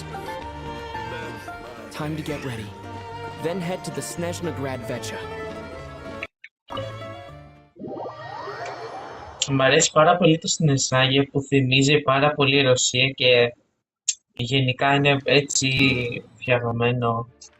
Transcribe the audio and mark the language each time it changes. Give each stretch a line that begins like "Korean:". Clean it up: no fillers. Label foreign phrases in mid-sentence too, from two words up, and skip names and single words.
English: Time to get ready. Then head to the Snezhnograd Vetcha.
Greek: Μ' αρέσει πάρα πολύ το Snezhnaya που θυμίζει πάρα πολύ Ρωσία και γενικά είναι έτσι φτιαγμένο.